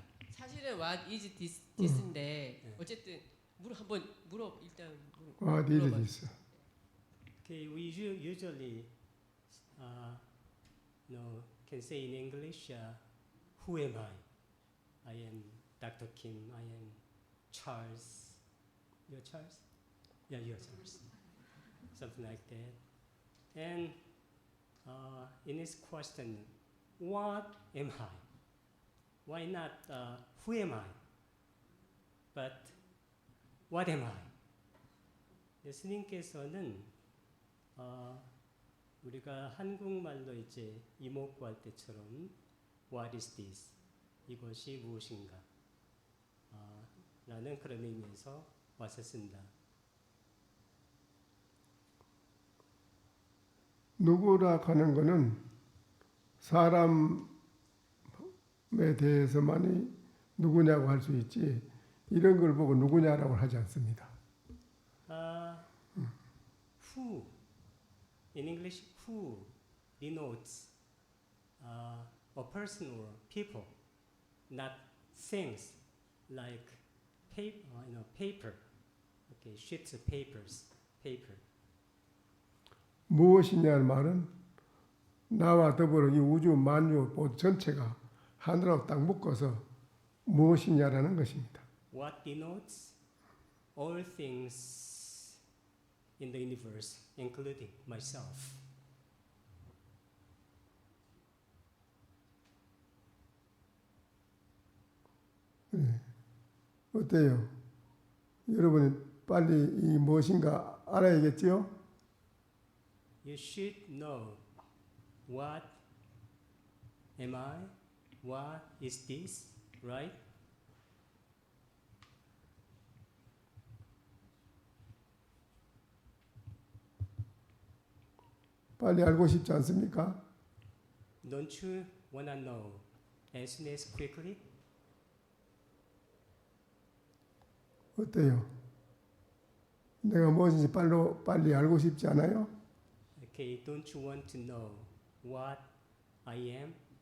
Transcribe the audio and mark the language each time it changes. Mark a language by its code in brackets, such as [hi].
[ko] 사실은 [en] what is this [ko] 인데 어쨌든 한번 일단 [en] What is [ko] 물어봐 [en] this? Okay, we usually can say in English, who am I? I am Dr. Kim. I am Charles. You're Charles? Yeah, you're Charles. Something like that. And in this question, what am I? Why not who am I? But what am I? [ko] 예수님께서는 우리가 한국말로 이제 이목구할 때처럼 [en] What is this? [ko] 이것이 무엇인가? 라는 그런 의미에서 왔었습니다. 누구라 하는 것은 사람에 대해서만이 누구냐고 할 수 있지 이런 걸 보고 누구냐라고 하지 않습니다. [en] Who, in English, who denotes a person or people, not things like paper, okay, sheets of paper. [ko] 무엇이냐는 말은 나와 더불어 이 우주 만유 전체가 하늘하고 딱 묶어서 무엇이냐라는 것입니다. [en] What denotes all things in the universe, including myself. [ko] 네. 어때요? 여러분이 빨리 이 무엇인가 알아야겠지요? [en] You should know what am I? What is this? Right? [ko] 빨리 알고 싶지 않습니까? [en] Don't you want to know as soon as quickly? [ko] 어때요? 내가 무엇인지 빨리 알고 싶지 않아요? [en] Okay, don't you want to know what I am?